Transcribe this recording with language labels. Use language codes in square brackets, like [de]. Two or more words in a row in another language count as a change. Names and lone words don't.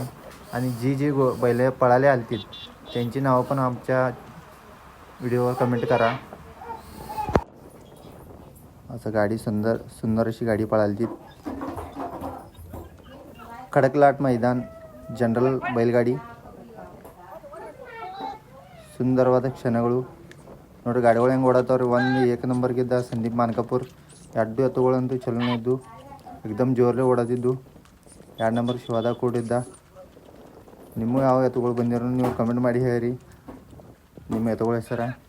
[mr] आणि जी बैले पळाले आलतीत त्यांची नावं पण आमच्या व्हिडिओवर कमेंट करा. असं गाडी सुंदर अशी गाडी पळालती. खडकलाट मैदान जनरल बैलगाडी [kn] ಸುಂದರವಾದ ಕ್ಷಣಗಳು ನೋಡಿ. ಗಾಡಿಗಳು ಹೆಂಗೆ ಓಡಾತವ್ರಿ. ಒಂದು ಏಕ ನಂಬರ್ಗಿದ್ದ ಸಂದೀಪ್ ಮಾನಕಾಪುರ್. 2 ಎತ್ತುಗಳಂತೂ ಚಲೋನೇ ಇದ್ದು, ಎಕ್ದಮ್ ಜೋರ್ಲೆ ಓಡಾತಿದ್ದು. 2 ನಂಬರ್ ಶಿವಾದ ಕೂಡಿದ್ದ. ನಿಮ್ಮ ಯಾವ ಎತ್ತುಗಳು ಬಂದಿರೋ ನೀವು ಕಮೆಂಟ್ ಮಾಡಿ ಹೇಳಿರಿ, ನಿಮ್ಮ ಎತ್ತುಗಳ ಹೆಸರ.